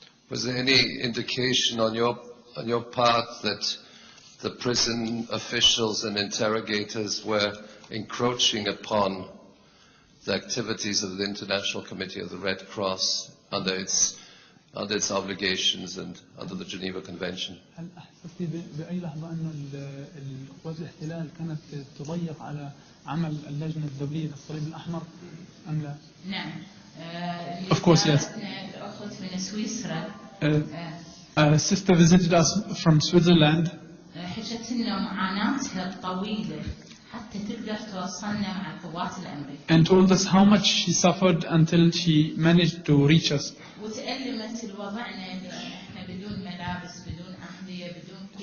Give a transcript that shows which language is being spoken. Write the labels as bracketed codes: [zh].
[en] Was there any indication on your part that the prison officials and interrogators were encroaching upon the activities of the International Committee of the Red Cross under its obligations and under the Geneva Convention? [ar] هل أحسستي بأي لحظة أنه قوات الاحتلال كانت تضيق على عمل اللجنة الدولية للصليب الأحمر أم لا؟ نعم. [en] Of course, yes. [ar] الأخت من سويسرا. [en] A sister visited us from Switzerland. [ar] حكت لنا معاناتها الطويلة حتى تقدر توصلنا مع القوات الأمريكية. [en] And told us how much she suffered until she managed to reach us. [ar] وتألمت الوضعنا إحنا بدون ملابس بدون أحذية بدون.